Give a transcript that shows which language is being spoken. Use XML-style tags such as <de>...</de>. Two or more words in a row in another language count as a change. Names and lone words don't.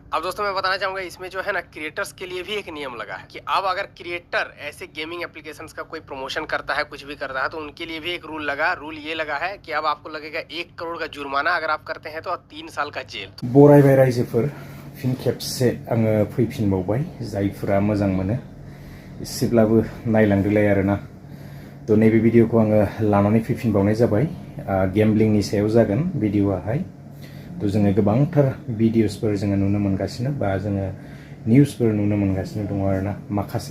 <hi>अब दोस्तों मैं बताना चाहूंगा इसमें जो है ना क्रिएटर्स के लिए भी एक नियम लगा है कि अब अगर क्रिएटर ऐसे गेमिंग एप्लीकेशंस का कोई प्रमोशन करता है कुछ भी करता है तो उनके लिए भी एक रूल ये लगा है कि अब आपको लगेगा 1 करोड़ का जुर्माना अगर आप करते हैं तो 3 साल का जेल।</hi> <brx>बरायबाय रायजोफोर फिन खेबसे आङो फैफिनबावबाय जायफोरा मोजां मोनो एसेब्लाबो नायलांदोलाय आरोना तो नैबे भिडिअखौ आङो लानानै फैफिनबावनाय जाबाय गेमब्लिंनि सायाव जागोन भिडिअआहाय तो जोङो गोबांथार भिडिअसफोर जोङो नुनो मोनगासिनो बा जोङो निउसफोर नुनो मोनगासिनो दङ आरोना माखासे</brx>